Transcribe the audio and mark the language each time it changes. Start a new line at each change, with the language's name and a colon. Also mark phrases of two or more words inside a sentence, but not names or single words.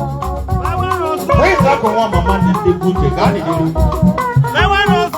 English: Praise that one,
Igbo: mama, nne, nne,
English: good day. God, he did it.